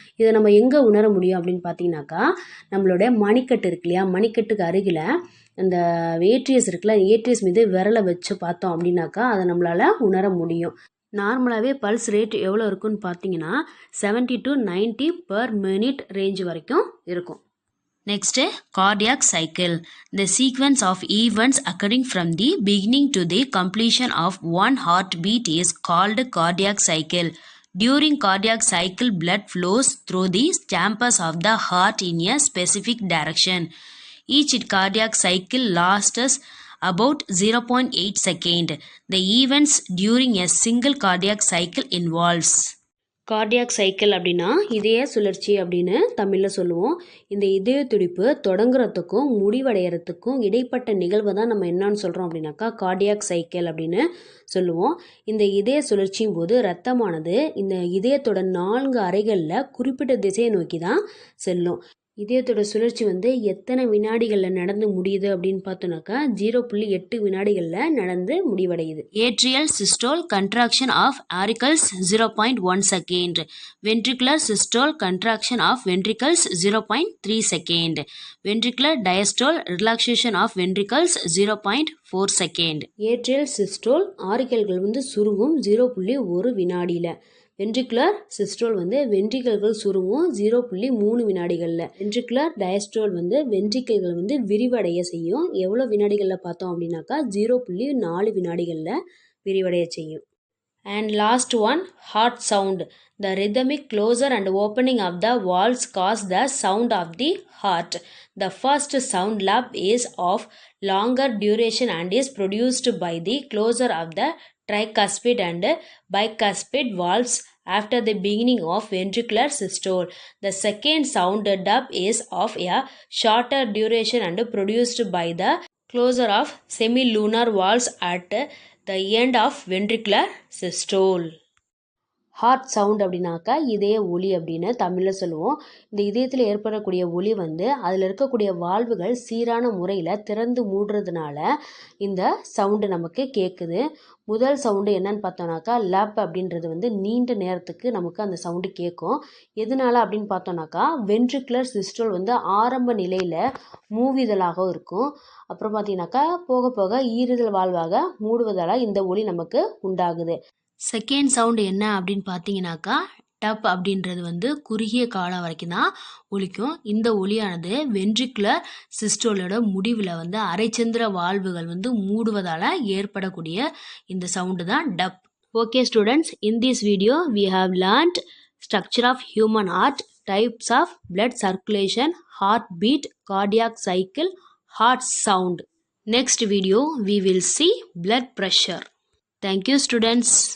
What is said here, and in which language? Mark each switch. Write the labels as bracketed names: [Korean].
[Tamil] இதை நம்ம எங்கே உணர முடியும் அப்படின்னு பார்த்தீங்கன்னாக்கா நம்மளுடைய மணிக்கட்டு இருக்கு இல்லையா, மணிக்கட்டுக்கு அருகில் அந்த ஏட்ரியஸ் இருக்குல்ல, ஏட்ரியஸ் மீது விரலை வச்சு பார்த்தோம் அப்படின்னாக்கா அதை நம்மளால் உணர முடியும். நார்மலாகவே பல்ஸ் ரேட் எவ்வளோ இருக்குன்னு பார்த்தீங்கன்னா [English] 70 to 90 per minute [Tamil] ரேஞ்ச் வரைக்கும் இருக்கும். [English] Next, cardiac cycle. The sequence of events occurring from the beginning to the completion of one heartbeat is called cardiac cycle. During cardiac cycle, blood flows through the chambers of the heart in a specific direction. Each cardiac cycle lasts about 0.8 seconds. The events during a single cardiac cycle involves. [Tamil] Cardiac cycle அப்படின்னா இதய சுழற்சி அப்படின்னு தமிழில் சொல்லுவோம். இந்த இதய துடிப்பு தொடங்குறதுக்கும் முடிவடைகிறதுக்கும் இடைப்பட்ட நிகழ்வை தான் நம்ம என்னன்னு சொல்கிறோம் அப்படின்னாக்கா கார்டியாக் சைக்கிள் அப்படின்னு சொல்லுவோம். இந்த இதய சுழற்சியும் போது ரத்தமானது இந்த இதயத்தோட 4 அறைகளில் குறிப்பிட்ட திசையை நோக்கி தான் செல்லும். இதயத்தோட சுழற்சி வந்து எத்தனை வினாடிகளில் நடந்து முடியுது அப்படின்னு பார்த்தோன்னாக்கா 0.8 வினாடிகளில் நடந்து முடிவடையுது. [English] Atrial systole contraction of auricles 0.1 second. Ventricular systole contraction of ventricles 0.3 second. Ventricular diastole relaxation of ventricles 0.4 second. [Tamil] Atrial systole ஆரிக்கல்கள் வந்து சுருங்கும் 0.1 வினாடியில். வென்ட்ரிகுலர் சிஸ்டோல் வந்து வென்ட்ரிகல்கள் சுருங்கும் 0.3 வினாடிகளில். வென்ட்ரிகுலர் டயஸ்டோல் வந்து வென்ட்ரிகல்கள் வந்து விரிவடைய செய்யும். எவ்வளோ வினாடிகளில் பார்த்தோம் அப்படின்னாக்கா 0.4 வினாடிகளில் விரிவடைய செய்யும். [English] And last one, heart sound. The rhythmic closure and opening of the valves cause the sound of the heart. The first sound lap is of longer duration and is produced by the closure of the tricuspid and bicuspid valves after the beginning of ventricular systole. The second sound dub is of a shorter duration and produced by the closure of semilunar valves at the end of ventricular systole. [Tamil] Heart sound அப்படின்னாக்கா இதய ஒலி அப்படின்னு தமிழில் சொல்லுவோம். இந்த இதயத்தில் ஏற்படக்கூடிய ஒலி வந்து அதில் இருக்கக்கூடிய வால்வுகள் சீரான முறையில் திறந்து மூடுறதுனால இந்த சவுண்டு நமக்கு கேட்குது. முதல் சவுண்டு என்னன்னு பார்த்தோம்னாக்கா லப் அப்படின்றது வந்து நீண்ட நேரத்துக்கு நமக்கு அந்த சவுண்டு கேட்கும். எதனால அப்படின்னு பார்த்தோம்னாக்கா வென்ட்ரிகுலர் சிஸ்டோல் வந்து ஆரம்ப நிலையில் மூவிதலாக இருக்கும். அப்புறம் பார்த்தீங்கன்னாக்கா போக போக ஈறுதல் வாழ்வாக மூடுவதால் இந்த ஒலி நமக்கு உண்டாகுது. செகண்ட் சவுண்டு என்ன அப்படின்னு பார்த்தீங்கன்னாக்கா டப் அப்படின்றது வந்து குறுகிய காலம் வரைக்கும் தான் ஒலிக்கும். இந்த ஒலியானது வென்ட்ரிகுலர் சிஸ்டோலோட முடிவில் வந்து அரைச்சந்திர வால்வுகள் வந்து மூடுவதால் ஏற்படக்கூடிய இந்த சவுண்டு தான் dub. [English] Okay students, in this video we have learnt structure of human heart, types of blood circulation, heartbeat, cardiac cycle, heart sound. Next video we will see blood pressure. Thank you students.